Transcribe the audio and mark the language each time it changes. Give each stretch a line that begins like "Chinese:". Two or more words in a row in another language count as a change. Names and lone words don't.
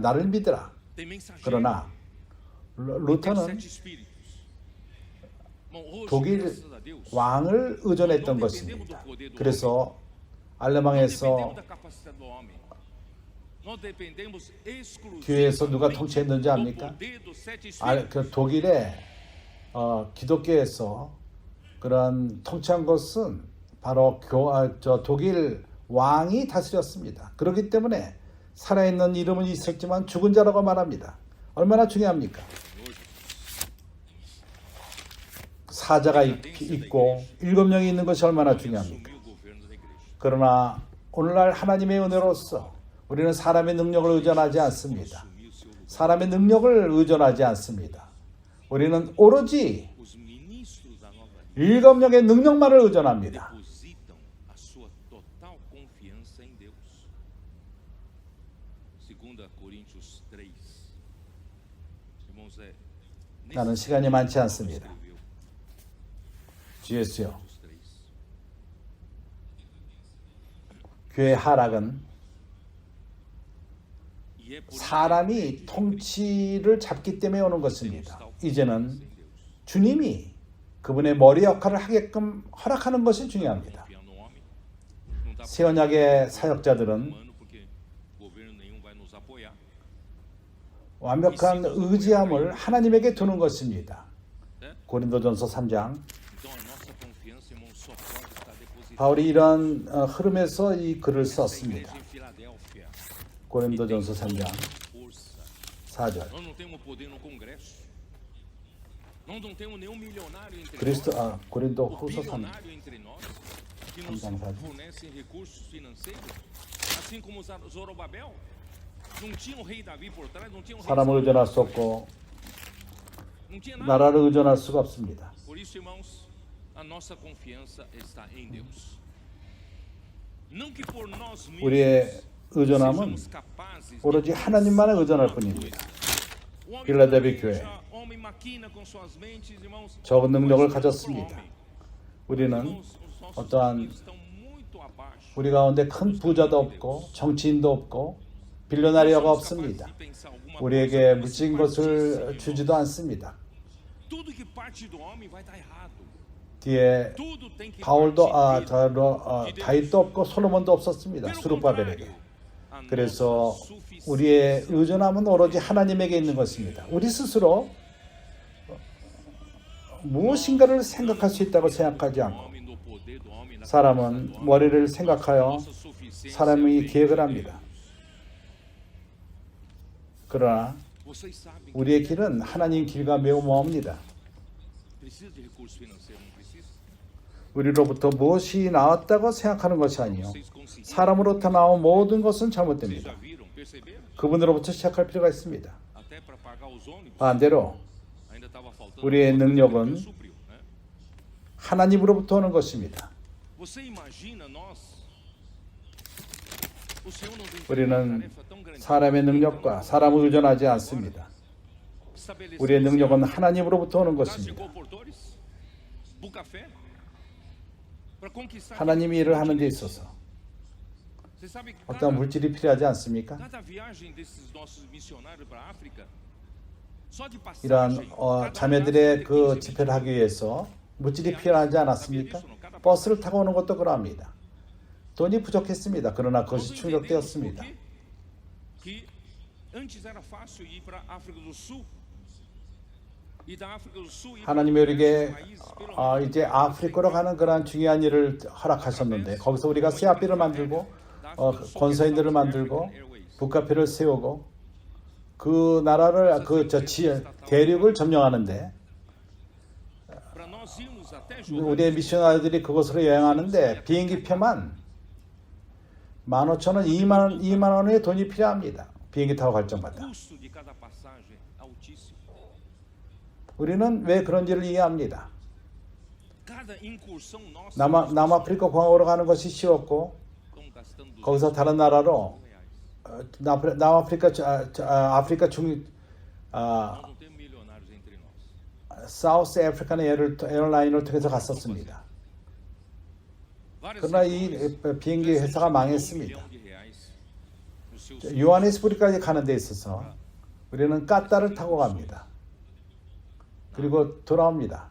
Korean: 나를 믿으라.
Portuguese: Tem mensageiro.
Korean: 그러나
Portuguese: Tem
Korean: 루터는
Portuguese: sete espíritos. Bom, hoje,
Korean: 독일
Portuguese: graças a Deus,
Korean: 왕을 의존했던 것입니다. 그래서
Portuguese: não
Korean: 알레망에서
Portuguese: dependemos da capacidade do homem. Nós dependemos
Korean: 교회에서 누가
Portuguese: exclusivamente
Korean: 통치했는지
Portuguese: do
Korean: 압니까?
Portuguese: poder dos sete espíritos.
Korean: 그 독일의 기독교에서 그런 통치한 것은 바로 독일 왕이 다스렸습니다. 그렇기 때문에 살아있는 이름은 있었지만 죽은 자라고 말합니다. 얼마나 중요합니까? 사자가 있고 7명이 있는 것이 얼마나 중요합니까?
Portuguese: Assumir o governo da igreja.
Korean: 그러나 오늘날 하나님의 은혜로서 우리는 사람의 능력을 의존하지 않습니다.
Portuguese: Assumir o seu lugar.
Korean: 사람의 능력을 의존하지 않습니다. 우리는 오로지
Portuguese: Os ministros da nova aliança
Korean: 7명의 능력만을 의존합니다.
Portuguese: depositam a sua total confiança em Deus. 2 Coríntios 3. Irmãos,
Korean: 나는 시간이 많지 않습니다.
Portuguese: escreveu
Korean: 주 예수여,
Portuguese: Coríntios 3.
Korean: 교회 하락은
Portuguese: E é por
Korean: 사람이 통치를 잡기 때문에 오는 것입니다. 이제는 주님이 그분의 머리 역할을 하게끔 허락하는 것이 중요합니다.
Portuguese: confiar no homem. Não está
Korean: 새 언약의 사역자들은
Portuguese: humano porque governo nenhum vai nos apoiar.
Korean: 완벽한 의지함을 하나님에게 두는 것입니다. 고린도전서 3장.
Portuguese: Então a nossa confiança, irmão, só pode estar depositada
Korean: 바울이 이런 흐름에서 이 글을
Portuguese: nessa
Korean: 썼습니다.
Portuguese: igreja em Filadélfia.
Korean: 고린도전서 3장
Portuguese: Força.
Korean: 4절.
Portuguese: Nós não temos poder no Congresso. Nós não temos nenhum milionário entre
Korean: 그리스도
Portuguese: nós.
Korean: 고린도
Portuguese: O
Korean: 후서 3장.
Portuguese: bilionário entre nós que nos Vamos lá. fornecem recursos financeiros. assim como Zorobabel, não tinha um rei Davi por trás, não tinha um rei
Korean: 사람을
Portuguese: Saul,
Korean: 의존할 수 없고
Portuguese: não tinha nada.
Korean: 나라를 의존할 수가 없습니다.
Portuguese: Por isso, irmãos, a nossa confiança está em Deus. Não que por nós
Korean: 우리의
Portuguese: mesmos
Korean: 의존함은
Portuguese: sejamos capazes de
Korean: 오로지 하나님만에 의존할 뿐입니다.
Portuguese: O homem
Korean: 빌라델비 교회
Portuguese: planeja, homem maquina com suas mentes, irmãos.
Korean: 적은 능력을
Portuguese: Mas
Korean: 가졌습니다.
Portuguese: homem,
Korean: 우리는
Portuguese: irmãos, os nossos
Korean: 어떠한
Portuguese: objetivos estão muito abaixo.
Korean: 우리 가운데 큰 부자도 없고 정치인도 없고 빌로나리아가 없습니다. 우리에게 무진 것을 주지도 않습니다.
Portuguese: Tudo que parte do homem vai dar errado.
Korean: 뒤에
Portuguese: Tudo tem que
Korean: 바울도
Portuguese: partir dele.
Korean: 다윗도 없고 솔로몬도 없었습니다.
Portuguese: Pelo
Korean: 수르바벨에게.
Portuguese: contrário, a
Korean: 그래서
Portuguese: nossa suficiência
Korean: 우리의 의존함은 오로지 하나님에게 있는 것입니다. 우리 스스로 무엇인가를 생각할 수 있다고 생각하지 않고
Portuguese: homem no poder do homem, na
Korean: 사람은
Portuguese: capacidade do homem,
Korean: 머리를 생각하여
Portuguese: nossa suficiência
Korean: 사람이
Portuguese: vem
Korean: 계획을
Portuguese: de
Korean: 합니다.
Portuguese: Deus.
Korean: 그러나
Portuguese: Vocês sabem que
Korean: 우리의 길은 하나님 길과 매우 먼입니다.
Portuguese: precisa de recurso financeiro, não precisa?
Korean: 우리로부터 무엇이 나왔다고 생각하는 것이 아니요
Portuguese: Vocês conseguiram?
Korean: 사람으로부터 나온 모든 것은
Portuguese: Vocês
Korean: 잘못됩니다.
Portuguese: já viram, perceberam?
Korean: 그분으로부터 시작할 필요가 있습니다.
Portuguese: Até para pagar os ônibus,
Korean: 반대로
Portuguese: ainda estava faltando.
Korean: 우리의
Portuguese: alguma coisa,
Korean: 능력은
Portuguese: Deus supriu, né?
Korean: 하나님으로부터 오는 것입니다.
Portuguese: Você imagina nós? O Senhor nos entregou
Korean: 우리는
Portuguese: uma tarefa tão grande.
Korean: 사람의 능력과 사람을 의존하지 않습니다.
Portuguese: Estabelecer
Korean: 우리의
Portuguese: esse
Korean: 능력은
Portuguese: ano,
Korean: 하나님으로부터 오는
Portuguese: Casa de
Korean: 것입니다.
Portuguese: Comportores, Bucafé, para conquistar.
Korean: 하나님이 일을 하는 데 있어서
Portuguese: Você sabe que
Korean: 어떤 물질이 필요하지 않습니까?
Portuguese: cada viagem desses nossos missionários para a África, só de
Korean: 이러한
Portuguese: passagem, cada
Korean: 자매들의
Portuguese: viagem
Korean: 그
Portuguese: tem 15
Korean: 집회를 하기 위해서 물질이 필요하지 않았습니까? 버스를 타고 오는 것도 그러합니다. 돈이 부족했습니다. 그러나 그것이
Portuguese: Nós entendemos
Korean: 충족되었습니다.
Portuguese: por quê? Que antes era fácil ir para a África do Sul. E da África do Sul ir para
Korean: 하나님이 우리에게
Portuguese: diversos países, pelo menos
Korean: 이제 아프리카로 가는 그러한 중요한 일을 허락하셨는데 거기서 우리가 새아비를 만들고 권서인들을 만들고 북카페를 세우고 그 나라를 대륙을 점령하는데
Portuguese: para nós irmos até Jordânia,
Korean: 우리의 미셔너리들이 그곳으로 여행하는데 비행기 표만 15,000원, 2만 원의 돈이 필요합니다. 비행기 타고 갈
Portuguese: o
Korean: 정마다.
Portuguese: custo de cada passagem é altíssimo.
Korean: 우리는 왜 그런지를 이해합니다.
Portuguese: Cada incursão nossa,
Korean: 남아프리카 공항으로 가는 것이 쉬웠고
Portuguese: estamos gastando
Korean: 거기서 다른 나라로
Portuguese: R$200.
Korean: 남아프리카 아프리카 중
Portuguese: Nós não temos milionários entre nós.
Korean: 사우스 아프리카는 에어라인을 통해서 갔었습니다.
Portuguese: Várias
Korean: 그러나 이
Portuguese: empresas
Korean: 비행기 회사가 망했습니다.
Portuguese: R$1 milhão no seu
Korean: 요하네스부르까지 가는 데 있어서 우리는 까따를 타고 갑니다. 그리고 돌아옵니다.